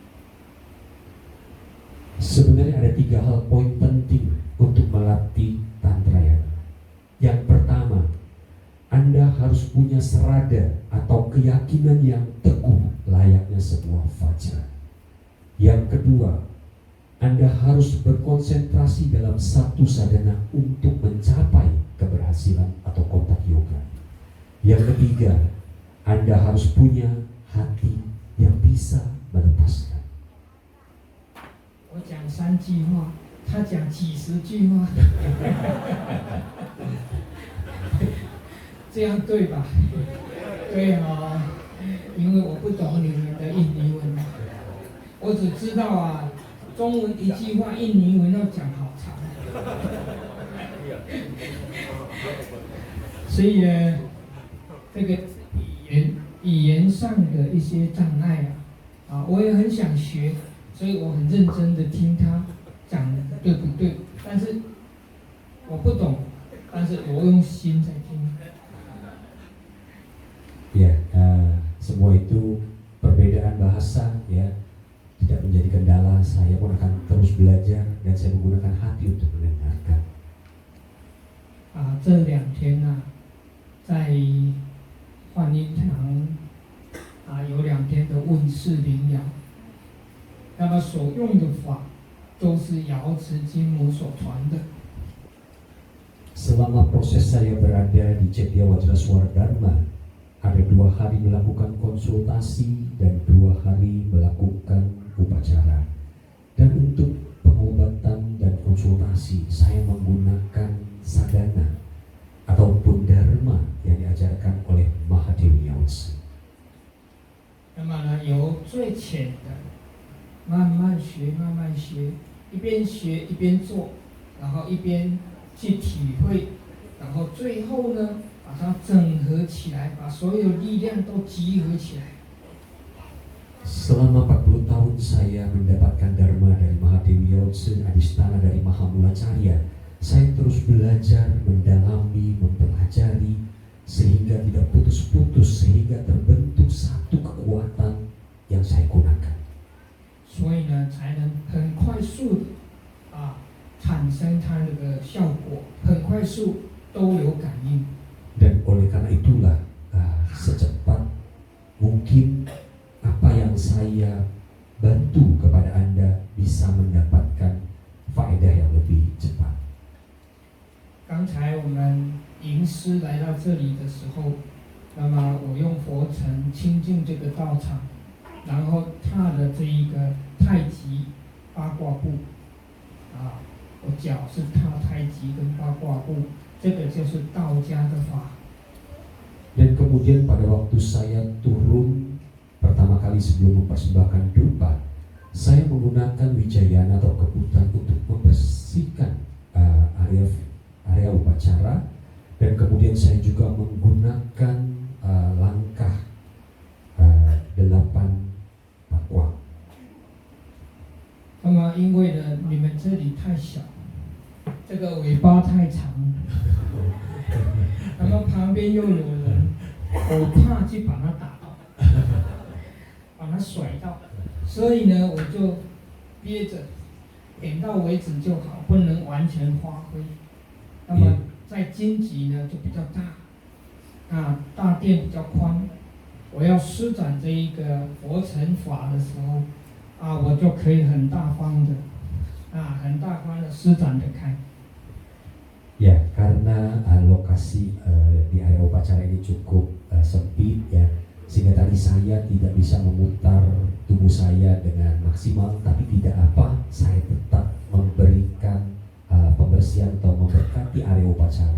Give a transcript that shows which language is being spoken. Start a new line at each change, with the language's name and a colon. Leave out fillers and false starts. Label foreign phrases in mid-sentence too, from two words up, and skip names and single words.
Indonesian: Sebenarnya ada 3 hal poin penting untuk melatih Tantrayana. Yang pertama, Anda harus punya serada atau keyakinan yang teguh layaknya sebuah fajar. Yang kedua, Anda harus berkonsentrasi dalam satu sadhana untuk mencapai keberhasilan atau kontak yoga. Yang ketiga, Anda harus punya hati yang bisa melepaskan.
Chinese: 我讲3句话，他讲几10句话，这样对吧？对哦，因为我不懂你们的印尼文，我只知道中文一句话，印尼文要讲好长，所以呢，这个语言上的一些障碍我也很想学，所以我很认真的听他讲的对不对，但是我不懂，但是我用心在听。
Indonesian: Ya, semua itu perbedaan bahasa ya tidak menjadi kendala. Saya pun akan terus belajar dan saya menggunakan hati untuk mendengarkan.
Chinese: 这2天在幻音堂有2天的问世灵摇，那么所用的法都是瑶池金母所传的。
Indonesian: Selama proses saya berada di Cetya Wajraswara Dharma, ada 2 hari melakukan konsultasi dan 2 hari melakukan upacara. Dan untuk pengobatan dan konsultasi saya menggunakan sadhana ataupun dharma yang diajarkan oleh Mahadewi Yao-tzu.
Chinese: 那么呢，由最浅的慢慢学，慢慢学，一边学一边做，然后一边去体会，然后最后呢，把它整合起来，把所有力量都集合起来。
Indonesian: Selama 40 tahun saya mendapatkan dharma dari Mahadewi Yao-tzu, Adhisthana dari Mahamulacharya. Saya terus belajar, mendalami, mempelajari sehingga tidak putus-putus, sehingga terbentuk satu kekuatan yang saya gunakan.
Chinese: 所以呢，才能很快速的产生它那个效果，很快速都有感应。
Indonesian: Dan oleh karena itulah secepat mungkin apa yang saya bantu kepada Anda bisa mendapatkan faedah yang lebih cepat.
Chinese: 刚才我们吟诗来到这里的时候，那么我用佛尘清净这个道场，然后踏的这一个太极八卦步，我脚是踏太极跟八卦步，这个就是道家的法。
Indonesian: Dan kemudian pada waktu saya turun pertama kali sebelum mempersembahkan dupa, saya menggunakan wijayana atau kebutan untuk membersihkan area upacara, dan kemudian saya juga menggunakan langkah 8 pakwa.
Chinese: 那么因为呢，你们这里太小，这个尾巴太长，那么旁边又有人，我怕去把它打到，把它甩到，所以呢，我就憋着，点到为止就好，不能完全发挥。那么在荆棘呢就比较大，大殿比较宽，我要施展这一个佛尘法的时候，我就可以很大方的，很大方的施展得开。
Indonesian: Ya, karena lokasi di area upacara ini cukup sempit ya, sehingga tadi saya tidak bisa memutar tubuh saya dengan maksimal, tapi tidak apa, saya tetap memberikan pembersihan atau memberkati area upacara.